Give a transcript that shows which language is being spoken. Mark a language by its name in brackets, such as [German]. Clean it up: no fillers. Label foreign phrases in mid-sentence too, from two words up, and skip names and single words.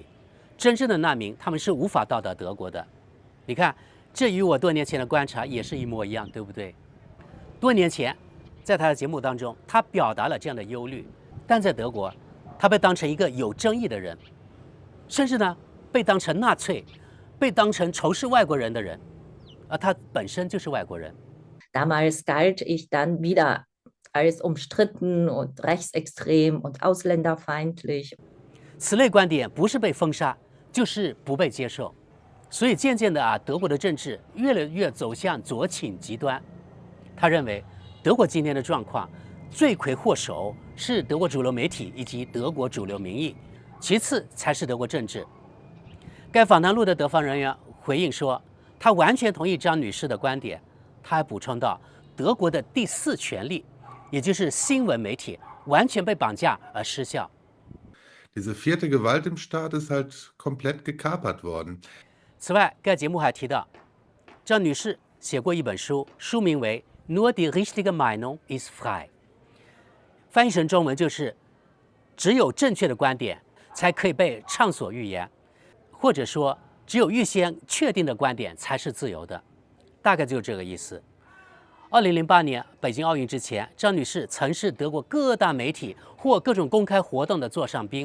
[Chinese] 真正的難民他們是無法到達德國的。你看，這與我多年前的觀察也是一模一樣，對不對？多年前，在他的節目當中，他表達了這樣的憂慮，但在德國，他被當成一個有爭議的人，甚至呢被當成納粹，被當成仇視外國人的人，而他本身就是外國人。 [German] Damals galt ich dann wieder als umstritten und rechtsextrem und ausländerfeindlich. [Chinese] 此類觀點不是被封殺，就是不被接受。所以漸漸的德國的政治越來越走向左傾極端。他認為，德國今天的狀況，罪魁禍首是德國主流媒體以及德國主流民意，其次才是德國政治。該訪談錄的德方人員回應說，他完全同意張女士的觀點。他還補充到，德國的第4權利，也就是新聞媒體，完全被綁架而失效。 [German] Diese vierte Gewalt im Staat ist halt komplett gekapert worden. [Chinese] 此外，該節目還提到，張女士寫過一本書，書名為《Nur die richtige Meinung ist frei》，翻譯成中文就是“只有正確的觀點才可以被暢所欲言”，或者說“只有預先確定的觀點才是自由的”。大概就是這個意思。2008年北京奧運之前，張女士曾是德國各大媒體或各種公開活動的座上賓。